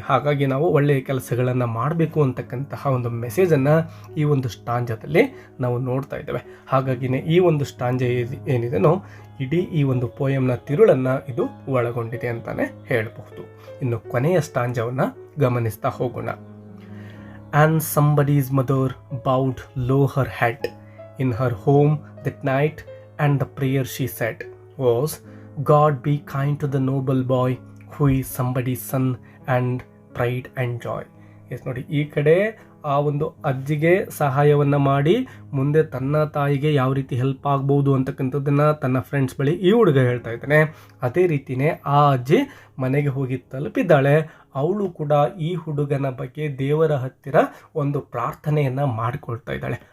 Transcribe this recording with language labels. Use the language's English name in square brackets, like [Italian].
[Kannada] ಹಾಗಾಗಿ ನಾವು ಒಳ್ಳೆಯ ಕೆಲಸಗಳನ್ನು ಮಾಡಬೇಕು ಅಂತಕ್ಕಂತಹ ಒಂದು ಮೆಸೇಜನ್ನು ಈ ಒಂದು ಸ್ಟಾಂಜದಲ್ಲಿ ನಾವು ನೋಡ್ತಾ ಇದ್ದೇವೆ. ಹಾಗಾಗಿನೇ ಈ ಒಂದು ಸ್ಟಾಂಜ ಏನಿದೆನೋ ಇಡೀ ಈ ಒಂದು ಪೋಯಮ್ನ ತಿರುಳನ್ನು ಇದು ಒಳಗೊಂಡಿದೆ ಅಂತಲೇ ಹೇಳಬಹುದು. ಇನ್ನು ಕೊನೆಯ ಸ್ಟಾಂಜವನ್ನು ಗಮನಿಸ್ತಾ ಹೋಗೋಣ. [English] And somebody's mother bowed low her head in her home that night, and the prayer she said was, God be kind to the noble boy who is somebody's son and pride and joy. [Kannada] S ನೋಡಿ, ಈ ಕಡೆ ಆ ಒಂದು ಅಜ್ಜಿಗೆ ಸಹಾಯವನ್ನು ಮಾಡಿ ಮುಂದೆ ತನ್ನ ತಾಯಿಗೆ ಯಾವ ರೀತಿ ಹೆಲ್ಪ್ ಆಗ್ಬೋದು ಅಂತಕ್ಕಂಥದ್ದನ್ನು ತನ್ನ ಫ್ರೆಂಡ್ಸ್ ಬಳಿ ಈ ಹುಡುಗ ಹೇಳ್ತಾ ಇದ್ದಾನೆ. ಅದೇ ರೀತಿಯೇ ಆ ಅಜ್ಜಿ ಮನೆಗೆ ಹೋಗಿ ತಲುಪಿದ್ದಾಳೆ. ಅವಳು ಕೂಡ ಈ ಹುಡುಗನ ಬಗ್ಗೆ ದೇವರ ಹತ್ತಿರ ಒಂದು ಪ್ರಾರ್ಥನೆಯನ್ನು ಮಾಡಿಕೊಳ್ತಾ ಇದ್ದಾಳೆ.